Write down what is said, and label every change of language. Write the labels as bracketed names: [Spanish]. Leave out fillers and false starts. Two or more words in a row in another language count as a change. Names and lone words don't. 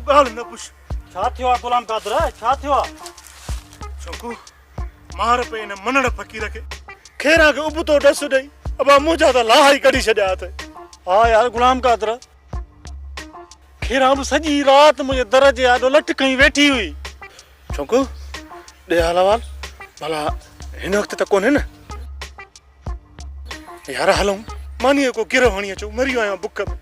[Sindhi] गाल न पुछ छा थियो आहे गुलाम कादर छा थियो आहे छोकू मार पे न मनड़ फकीर के खेरा के उबतो डस दई अब मुजा त लाही कढी छड्या थे। हा यार गुलाम कादर खेरा बि सॼी रात मुझे दर जे आॾो लटकई वेठी हुई छोकू दे हलवाल भला हिन वक्त त कोन्हे न यार हलूं मानीअ को गिरो हणी अचो मरी आहियां बुख में।